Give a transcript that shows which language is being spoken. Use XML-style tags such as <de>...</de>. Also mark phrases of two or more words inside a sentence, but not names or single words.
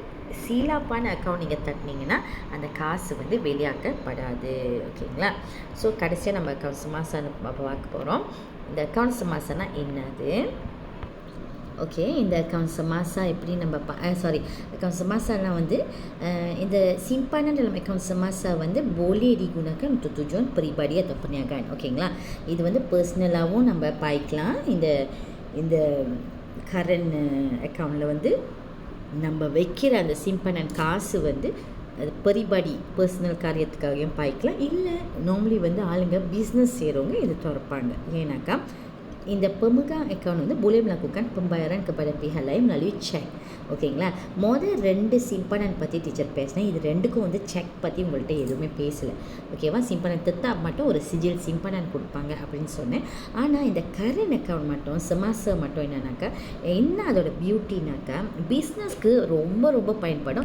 <ta>சீலாப்பான அக்கௌண்ட் நீங்கள் தட்டினீங்கன்னா அந்த காசு வந்து வெளியாக்கப்படாது. ஓகேங்களா? ஸோ கடைசியாக நம்ம அக்கௌண்ட் செமாசான்னு பார்க்க போகிறோம். இந்த அக்கௌண்ட் செமாசானா என்னது? ஓகே, இந்த அக்கௌண்ட் செமாசா எப்படி நம்ம அக்கௌண்ட் செமாசானா வந்து இந்த</ta> <ms>simpanan dalam akaun semasa</ms> <ta>வந்து</ta> <ms>boleh digunakan untuk tujuan peribadi atau perniagaan.</ms> <ta>ஓகேங்களா? இது வந்து பர்சனலாகவும் நம்ம பாய்க்கலாம். இந்த</ta> <en>current account</en> <ta>வந்து நம்ம வைக்கிற அந்த சிம்பனன் காசு வந்து அது பரிபாடி பர்சனல் காரியத்துக்காகவும் பாய்க்கலாம். இல்லை நார்மலி வந்து ஆளுங்க பிஸ்னஸ் செய்கிறவங்க இது திறப்பாங்க. ஏன்னாக்கா இந்த பெமகாங் அக்கௌண்ட் வந்து</ta> <ms>boleh melakukan pembayaran kepada pihak lain melalui cek.</ms> <ta>ஓகேங்களா? மொதல் 2 சிம்பனன் பற்றி டீச்சர் பேசினேன். இது 2க்கும் வந்து செக் பற்றி உங்கள்கிட்ட எதுவுமே பேசலை. ஓகேவா? சிம்பனன் திட்டா மட்டும் ஒரு சிஜில் சிம்பனன் கொடுப்பாங்க அப்படின்னு சொன்னேன். ஆனால் இந்த</ta> <en>current account</en> <ta>மட்டும் செமாசா மட்டும் என்னன்னாக்கா என்ன அதோட பியூட்டினாக்கா பிஸ்னஸ்க்கு ரொம்ப ரொம்ப பயன்படும்.</ta>